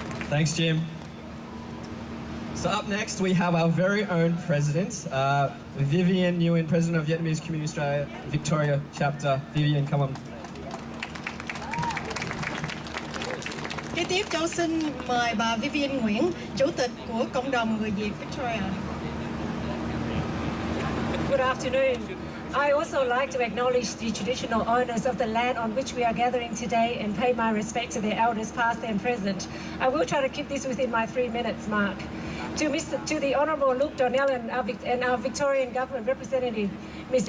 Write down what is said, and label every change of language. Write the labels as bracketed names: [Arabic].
[English] Thanks, Jim. So up next, we have our very own president, Vivian Nguyen, President of Vietnamese Community Australia, Victoria Chapter. Vivian, come on. [Vietnamese] Kế tiếp cháu xin mời bà Vivian Nguyễn, Chủ tịch của Cộng đồng Người Việt Victoria. [English] Good afternoon. I also like to acknowledge the traditional owners of the land on which we are gathering today and pay my respect to their elders past and present. I will try to keep this within my 3 minutes mark. To the Honourable Luke Donnell and our Victorian Government representative, Ms.